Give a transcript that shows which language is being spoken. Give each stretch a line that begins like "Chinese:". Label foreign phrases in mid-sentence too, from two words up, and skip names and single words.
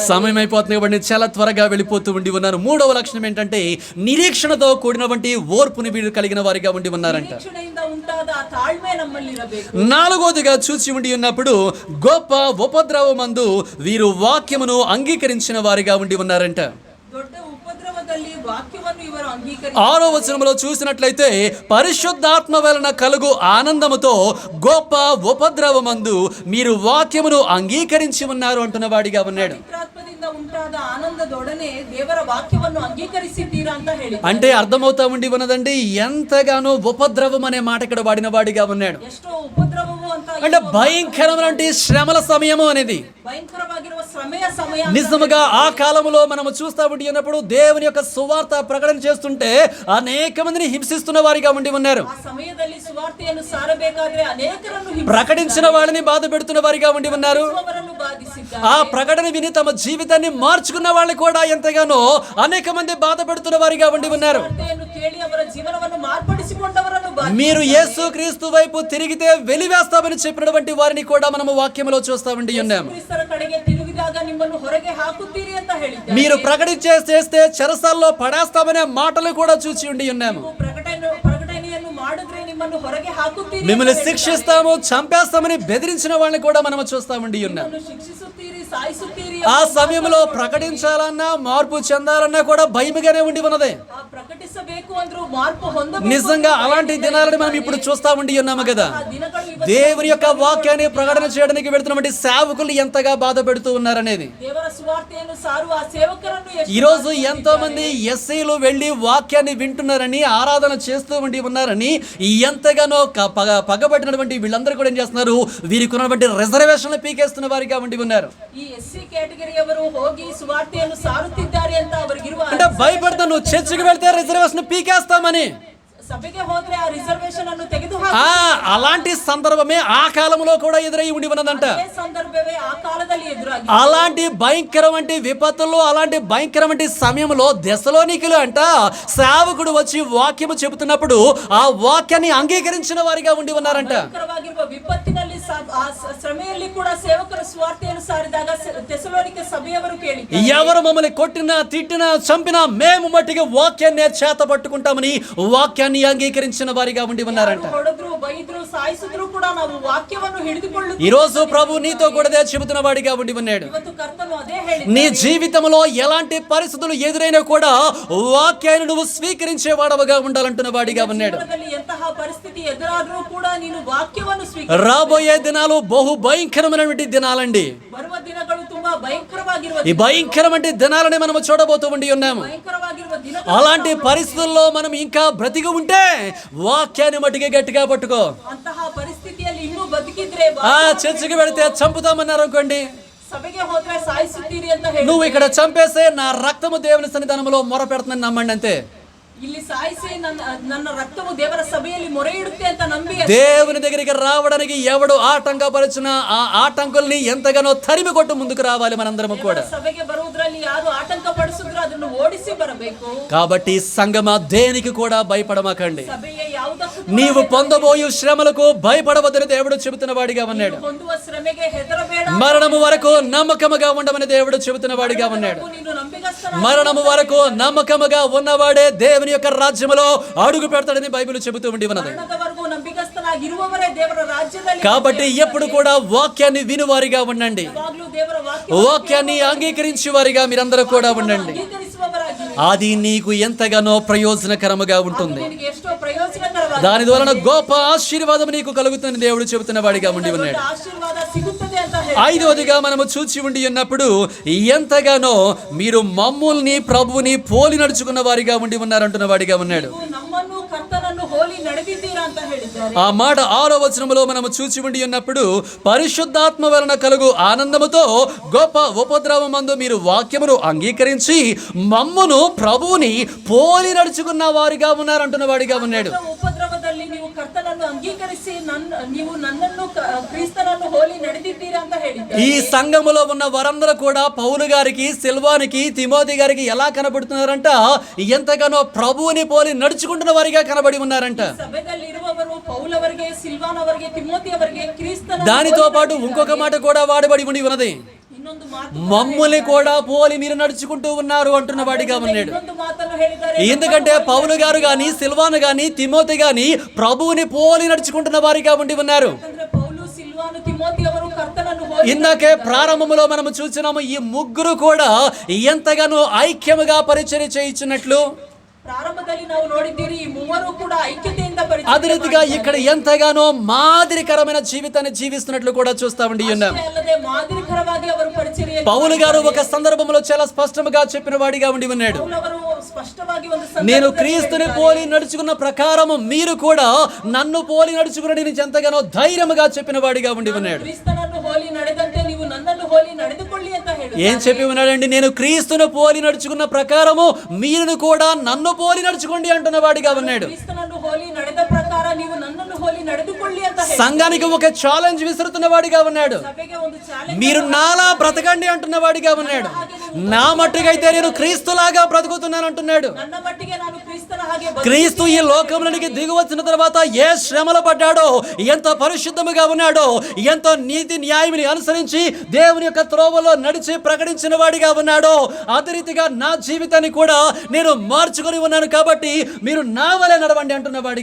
Telugu: సమయం అయిపోతుంది కాబట్టి చాలా త్వరగా వెళ్ళిపోతూ ఉండి ఉన్నారు. మూడవ లక్షణం ఏంటంటే నిరీక్షణతో కూడినటువంటి ఓర్పుని వీరు కలిగిన వారిగా ఉండి ఉన్నారంట.
Kannada: ನಿರೀಕ್ಷಣೆಯಿಂದ ಉಂಟಾದ ಆ ತಾಳ್ಮೆ ನಮ್ಮಲ್ಲಿರಬೇಕು.
Telugu: నాలుగోదిగా చూసి ఉండి ఉన్నప్పుడు గొప్ప ఉపద్రవమందు వీరు వాక్యమును అంగీకరించిన వారిగా ఉండి ఉన్నారంట.
Kannada: ದೊಡ್ಡ ಉಪದ್ರವದಲ್ಲಿ ವಾಕ್ಯವನ್ನು ಇವರು ಅಂಗೀಕರಿಸಿ
Telugu: 6వ వచనంలో చూసినట్లయితే పరిశుద్ధాత్మ వలన కలుగు ఆనందముతో గొప్ప ఉపద్రవమందు మీరు వాక్యమును అంగీకరించి ఉన్నారు అంటున్న వాడిగా ఉన్నాడు.
Kannada: ಪವಿತ್ರಾತ್ಮದಿಂದ ಉಂಟಾದ ಆನಂದದೊಡನೆ ದೇವರ ವಾಕ್ಯವನ್ನು ಅಂಗೀಕರಿಸಿದ್ದೀರಾ ಅಂತ ಹೇಳಿ.
Telugu: అంటే అర్థమవుతా ఉండి ఉన్నదండి ఎంతగానో ఉపద్రవం అనే మాట ఇక్కడ వాడిన వాడిగా ఉన్నాడు.
Kannada: ಎಷ್ಟೋ ಉಪದ್ರವವು ಅಂತ
Telugu: అంటే భయంకరమైన శ్రమల సమయము అనేది
Kannada: ಭಯಂಕರವಾಗಿರುವ ಶ್ರಮೆಯ ಸಮಯ.
Telugu: నిజముగా ఆ కాలంలో మనము చూస్తా ఉండి ఉన్నప్పుడు దేవుని యొక్క సువార్త ప్రకటన చేస్తుంటే అనేక మందిని హింసిస్తున్న వారిగా ఉండి ఉన్నారు.
Kannada: ಆ ಸಮಯದಲ್ಲಿ ಸುವಾರ್ತೆಯನ್ನು ಸಾರಬೇಕಾದ್ರೆ ಅನೇಕರನ್ನು
Telugu: ప్రకటించిన వాళ్ళని బాధ పెడుతున్న వారిగా ఉండి ఉన్నారు.
Kannada: ಹಿಂಸಿಸುವವರನ್ನು ಬಾಧಿಸಿದ್ದಾರೆ.
Telugu: ఆ ప్రకటన విని తమ జీవితాన్ని మార్చుకున్న వాళ్ళు కూడా ఎంతగానో అనేక మంది బాధ పెడుతున్న వారిగా ఉండి ఉన్నారు.
Kannada: ಸುವಾರ್ತೆಯನ್ನು ಕೇಳಿ ಅವರ ಜೀವನವನ್ನು ಮಾರ್ಪಡಿಸಿಕೊಂಡವರನ್ನು
Telugu: మీరు యేసు క్రీస్తు వైపు తిరిగితే వెలివేస్తామని చెప్పినటువంటి వారిని కూడా మనము వాక్యములో చూస్తా ఉండి ఉన్నాము.
Kannada: ಕ್ರಿಸ್ತರ ಕಡೆಗೆ ತಿರುಗಿದಾಗ ನಿಮ್ಮನ್ನು ಹೊರಗೆ ಹಾಕುತ್ತೀರಿ ಅಂತ ಹೇಳಿದ್ದಾರೆ.
Telugu: మీరు ప్రకటించేస్తే చెరసాల్లో పడేస్తామనే మాటలు కూడా చూసి ఉండి ఉన్నాము.
Kannada: ಪ್ರಕಟಣೆಯನ್ನು ಮಾಡಿದ್ರೆ ನಿಮ್ಮ ನಿಮ್ಮನ್ನು ಹೊರಗೆ ಹಾಕುತ್ತೀರಿ ಅಂತ
Telugu: మిమ్మల్ని
Kannada: ಹೇಳಿದ್ದಾರೆ.
Telugu: శిక్షిస్తాము చంపేస్తామని బెదిరించిన వాళ్ళని కూడా మనం చూస్తామండి ఉన్నాం.
Kannada: ನಿಮ್ಮನ್ನು ಶಿಕ್ಷಿಸುತ್ತೀರಿ ಸಾಯಿಸುತ್ತೀರಿ
Telugu: ఆ
Kannada: ಎಂಬ
Telugu: సమయంలో
Kannada: ಮಾತನ್ನು
Telugu: ప్రకటించాలన్నా మార్పు చెందాలన్నా కూడా భయముగానే ఉండి ఉన్నది.
Kannada: ಆ ಪ್ರಕಟಿಸಬೇಕು ಅಂದ್ರೂ మార్పు ಹೊಂದಬೇಕು
Telugu: నిజంగా
Kannada: ಅಂತ
Telugu: అలాంటి
Kannada: ಭಯದಿಂದ
Telugu: దినాలని మనం
Kannada: ಇದ್ದಾರೆ.
Telugu: ఇప్పుడు చూస్తా ఉండి ఉన్నాము కదా.
Kannada: ಆ ದಿನಗಳು ಇವತ್ತು
Telugu: దేవుని యొక్క వాక్యాన్ని ప్రకటన చేయడానికి వెళ్తున్నటువంటి సేవకులు ఎంతగా బాధ పెడుతూ ఉన్నారనేది.
Kannada: ದೇವರ ಸುವಾರ್ತೆಯನ್ನು ಸಾರುವ ಆ ಸೇವಕರನ್ನು ಎಷ್ಟು
Telugu: ఈ రోజు
Kannada: ಬಾಧಿಸುತ್ತಿದ್ದಾರೆ.
Telugu: ఎంతో మంది ఎస్ఐలు వెళ్లి వాక్యాన్ని వింటున్నారని ఆరాధన చేస్తూ ఉండి ఉన్నారని ఎంతగానో పగబట్టినటువంటి వీళ్ళందరూ కూడా ఏం చేస్తున్నారు, వీరికి ఉన్నటువంటి రిజర్వేషన్లు పీకేస్తున్న వారిగా ఉండి ఉన్నారు.
Kannada: ಈ ಎಸ್ಸಿ ಕ್ಯಾಟಗರಿಯವರು ಹೋಗಿ ಸುವಾರ್ತೆಯನ್ನು ಸಾರುತ್ತಿದ್ದಾರೆ ಅಂತ ಅವರಿಗಿರುವ
Telugu: అంటే భయపడతా నువ్వు చర్చికి వెళ్తే రిజర్వేషన్ పీకేస్తామని.
Kannada: ಸಭೆಗೆ ಹೋದ್ರೆ ಆ ರಿಸರ್ವೇಶನ್ ಅನ್ನು ತೆಗೆದು
Telugu: అలాంటి సందర్భమే ఆ కాలంలో కూడా ఎదురై ఉండి ఉన్నదంట.
Kannada: ಸಂದರ್ಭವೇ ಆ ಕಾಲದಲ್ಲಿ ಎದುರಾಗಿ
Telugu: అలాంటి భయంకరమైన విపత్తుల్లో అలాంటి భయంకరమైన సమయంలో దెసలోనికలు అంట సేవకుడు వచ్చి వాక్యము చెబుతున్నప్పుడు ఆ వాక్యాన్ని అంగీకరించిన వారిగా ఉండి ఉన్నారంట.
Kannada: ಭಯಂಕರವಾಗಿರುವ ವಿಪತ್ತಿನಲ್ಲಿ ಆ ಶ್ರಮೆಯಲ್ಲಿ ಕೂಡ ಸೇವಕರ ಸುವಾರ್ತೆಯನ್ನು ಸಾರಿದಾಗ ಥೆಸಲೋನಿಕೆ ಸಭೆಯವರು ಕೇಳಿದ್ದಾರೆ,
Telugu: ఎవరు మమ్మల్ని కొట్టినా తిట్టినా చంపినా మేము మట్టిగా వాక్యాన్ని చేత పట్టుకుంటామని వాక్యాన్ని అంగీకరించిన వారిగా ఉండి ఉన్నారంట.
Kannada: ಹೊಡೆದ್ರು ಬೈದ್ರು ಸಾಯಿಸಿದ್ರು ಕೂಡ ನಾವು ವಾಕ್ಯವನ್ನು ಹಿಡಿದುಕೊಳ್ಳುತ್ತೇವೆ.
Telugu: ఈ రోజు ప్రభు నీతో కూడా చెబుతున్న వాడిగా ఉండి ఉన్నాడు.
Kannada: ಇವತ್ತು ಕರ್ತನು ಅದೇ ಹೇಳಿದ,
Telugu: నీ జీవితంలో ఎలాంటి పరిస్థితులు ఎదురైనా కూడా వాక్యాన్ని నువ్వు స్వీకరించే వాడవగా ఉండాలంటున్న వాడిగా ఉన్నాడు.
Kannada: ಎಂತಹ ಪರಿಸ್ಥಿತಿ ಎದುರಾದ್ರೂ ಕೂಡ ನೀನು ವಾಕ್ಯವನ್ನು
Telugu: రాబోయే దినాలు బహు భయంకరమైనటువంటి దినాలండి.
Kannada: ಬರುವ ದಿನಗಳು ತುಂಬಾ ಭಯಂಕರವಾಗಿರುವ
Telugu: ఈ భయంకరమైన దినాలని మనం చూడబోతూ ఉండి ఉన్నాము.
Kannada: ಭಯಂಕರವಾಗಿರುವ ದಿನಗಳು.
Telugu: అలాంటి పరిస్థితుల్లో మనం ఇంకా బ్రతికి ఉంటే వాక్యాన్ని మట్టిగా గట్టిగా పట్టుకో.
Kannada: ಅಂತಹ ಪರಿಸ್ಥಿತಿಯಲ್ಲಿ ಇನ್ನೂ ಬದುಕಿದ್ರೆ
Telugu: చర్చికి వెళితే చంపుతామన్నారు అనుకోండి,
Kannada: ಸಭೆಗೆ ಹೋದ್ರೆ ಸಾಯಿಸುತ್ತೀರಿ ಅಂತ ಹೇಳಿ
Telugu: నువ్వు ఇక్కడ చంపేస్తే నా రక్తము దేవుని సన్నిధానంలో మొర పెడుతుందని నమ్మండి అంతే.
Kannada: ಇಲ್ಲಿ ಸಾಯಿಸಿ ನನ್ನ ರಕ್ತವು ದೇವರ ಸಭೆಯಲ್ಲಿ ಮೊರೆ ಇಡುತ್ತೆ ಅಂತ ನಂಬಿ
Telugu: దేవుని దగ్గరికి రావడానికి ఎవడు ఆటంకపరిచిన ఆ ఆటంకుల్ని ఎంతగానో తరిమి కొట్టు ముందుకు రావాలి మనందరము కూడా.
Kannada: ಸಭೆಗೆ ಬರುವುದರಲ್ಲಿ ಯಾರು ಆಟಂಕ ಪಡಿಸಿದ್ರು ಅದನ್ನು ಓಡಿಸಿ ಬರಬೇಕು.
Telugu: కాబట్టి సంగమా దేనికి కూడా భయపడమాకండి.
Kannada: ಸಭೆಯ ಯಾವುದಕ್ಕೂ
Telugu: నీవు పొందబోయు శ్రమలకు భయపడవద్దని దేవుడు చెబుతున్న వాడిగా ఉన్నాడు.
Kannada: ಹೊಂದುವ ಶ್ರಮೆಗೆ ಹೆದರಬೇಡ.
Telugu: మరణము వరకు నమ్మకముగా ఉండమని దేవుడు చెబుతున్న వాడిగా ఉన్నాడు.
Kannada: ನೀನು ನಂಬಿಗಸ್ತನ.
Telugu: మరణము వరకు నమ్మకముగా ఉన్నవాడే దేవుని యొక్క రాజ్యములో అడుగు పెడతాడని బైబిల్ చెబుతూ ఉండి ఉన్నది.
Kannada: ಮರಣದವರೆಗೂ ನಂಬಿಗಸ್ತನಾಗಿರುವವರೇ ದೇವರ ರಾಜ್ಯದಲ್ಲಿ.
Telugu: కాబట్టి ఎప్పుడు కూడా వాక్యాన్ని వినువారిగా ఉండండి.
Kannada: ಯಾವಾಗಲೂ ದೇವರ
Telugu: వాక్యాన్ని అంగీకరించి వారిగా మీరందరూ కూడా ఉండండి.
Kannada: ಅಂಗೀಕರಿಸುವವರಾಗಿ
Telugu: అది నీకు ఎంతగానో ప్రయోజనకరముగా ఉంటుంది.
Kannada: ನಿನಗೆ ಎಷ್ಟೋ ಪ್ರಯೋಜನಕರವಾದ
Telugu: దాని ద్వారా గొప్ప ఆశీర్వాదం నీకు కలుగుతుందని దేవుడు చెబుతున్న వాడిగా ఉండి ఉన్నాడు.
Kannada: ಆಶೀರ್ವಾದ ಸಿಗುತ್ತದೆ ಅಂತ ಹೇಳಿ
Telugu: ఐదవదిగా మనము చూచి ఉండి ఉన్నప్పుడు ఎంతగానో మీరు మమ్ముల్ని ప్రభువుని పోలి నడుచుకున్న వారిగా ఉండి ఉన్నారంటున్న వాడిగా ఉన్నాడు.
Kannada: ನೀವು ನಮ್ಮನ್ನು ಕರ್ತನನ್ನು ಹೋಲಿ ನಡೆದಿದ್ದೀರಾ ಅಂತ ಹೇಳಿದ್ದಾರೆ.
Telugu: ఆ మాట 6వ వచనములో మనము చూచి ఉండి ఉన్నప్పుడు పరిశుద్ధాత్మ వలన కలుగు ఆనందముతో గొప్ప ఉపద్రవమందు మీరు వాక్యమును అంగీకరించి మమ్మును ప్రభువుని పోలి నడుచుకున్న వారిగా ఉన్నారంటున్న వాడిగా ఉన్నాడు.
Kannada: ಉಪದ್ರವದಲ್ಲಿ ನೀವು ಕರ್ತನನ್ನು ಅಂಗೀಕರಿಸಿ ನೀವು ನನ್ನನ್ನು ಕ್ರಿಸ್ತನನ್ನು ಹೋಲಿ ನಡೆದಿದ್ದೀರಾ ಅಂತ ಹೇಳಿದ್ದಾರೆ.
Telugu: ఈ సంఘములో ఉన్న వారందరూ కూడా పౌలు గారికి, సిల్వానికి, తిమోతి గారికి ఎలా కనబడుతున్నారంట, ఎంతగానో ప్రభువుని పోలి నడుచుకుంటున్న వారిగా కనబడి ఉన్నారంట.
Kannada: ಸಭೆಯಲ್ಲಿ ಇರುವವರು ಪೌಲವರಿಗೆ, ಸಿಲ್ವಾನ್ ಅವರಿಗೆ, ತಿಮೋತಿ ಅವರಿಗೆ ಕ್ರಿಸ್ತನ
Telugu: దానితో పాటు ఇంకొక మాట కూడా వాడబడి ఉండి ఉన్నది,
Kannada: ಇನ್ನೊಂದು ಮಾತು
Telugu: మమ్ముల్ని కూడా పోలి మీరు నడుచుకుంటూ ఉన్నారు అంటున్న వాడిగా ఉన్నాడు.
Kannada: ಇನ್ನೊಂದು ಮಾತನ್ನು ಹೇಳಿದ್ದಾರೆ.
Telugu: ఎందుకంటే పౌలు గారు గాని, సిల్వాను గాని, తిమోతి గాని ప్రభువుని పోలి నడుచుకుంటున్న వారిగా ఉండి ఉన్నారు.
Kannada: ಯಾಕಂದ್ರೆ ಪೌಲು, ಸಿಲ್ವಾನು, ತಿಮೋತಿ ಅವರು ಕರ್ತನನ್ನು ಹೋಲಿ
Telugu: ఇందాకే ప్రారంభములో మనము చూసినాము, ఈ ముగ్గురు కూడా ఎంతగానో ఐక్యముగా పరిచర్య చేయించినట్లు
Kannada: ಪ್ರಾರಂಭದಲ್ಲಿ ನಾವು ನೋಡಿದ್ದೀರಿ. ಈ ಮೂವರು ಕೂಡ ಐಕ್ಯತೆಯಿಂದ
Telugu: అదే రీతిగా ఇక్కడ ఎంతగానో మాదిరికరమైన జీవితాన్ని జీవిస్తున్నట్లు కూడా చూస్తా ఉండి ఉన్నాం.
Kannada: ಅಲ್ಲದೆ ಮಾದರಿಕರವಾಗಿ ಅವರು ಪರಿಚರ್ಯೆಯಲ್ಲಿ
Telugu: పౌలు గారు ఒక సందర్భంలో చాలా స్పష్టంగా చెప్పిన వాడిగా ఉండి ఉన్నాడు,
Kannada: ಪೌಲವರು ಸ್ಪಷ್ಟವಾಗಿ ಒಂದು
Telugu: నేను
Kannada: ಸಂದರ್ಭದಲ್ಲಿ
Telugu: క్రీస్తుని పోలి నడుచుకున్న ప్రకారం మీరు కూడా నన్ను పోలి నడుచుకుని నేను ఎంతగానో ధైర్యముగా చెప్పిన వాడిగా ఉండి ఉన్నాడు.
Kannada: ಕ್ರಿಸ್ತನನ್ನು ಹೋಲಿ ನಡೆದಂತೆ ನೀವು ನನ್ನನ್ನು ಹೋಲಿ ನಡೆದುಕೊಳ್ಳಿ ಅಂತ ಹೇಳಿ
Telugu: ఏం చెప్పి ఉన్నాడండి, నేను క్రీస్తును పోలి నడుచుకున్న ప్రకారము మీరు కూడా నన్ను పోలి నడుచుకోండి అంటున్న వాడిగా ఉన్నాడు.
Kannada: ಕ್ರಿಸ್ತನನ್ನು ಹೋಲಿ ನಡೆದ ಪ್ರಕಾರ ನೀವು ನನ್ನನ್ನು ಹೋಲಿ ನಡೆದುಕೊಳ್ಳಿ ಅಂತ ಹೇಳಿ
Telugu: సంఘానికి ఒక ఛాలెంజ్ విసురుతున్న వాడిగా ఉన్నాడు.
Kannada: ಸಭೆಗೆ ಒಂದು ಚಾಲೆಂಜ್.
Telugu: మీరు నాలా బ్రతకండి అంటున్న వాడిగా ఉన్నాడు. నా మట్టుకైతే నేను క్రీస్తులాగా బ్రతుకుతున్నాను అంటున్నాడు.
Kannada: ನನ್ನ ಮಟ್ಟಿಗೆ ನಾನು ಕ್ರಿಸ್ತನ ಹಾಗೆ
Telugu: క్రీస్తు ఈ లోకంలోనికి దిగి వచ్చిన తర్వాత ఏ శ్రమలు పడ్డాడో, ఎంత పరిశుద్ధముగా ఉన్నాడో, ఎంతో నీతి న్యాయముని అనుసరించి దేవుని యొక్క త్రోవలో నడిచి ప్రకటించిన వాడిగా ఉన్నాడో, అదే రీతిగా నా జీవితాన్ని కూడా నేను మార్చుకొని ఉన్నాను. కాబట్టి మీరు నా వలె నడవండి అంటున్న వాడిగా ఉన్నాడు.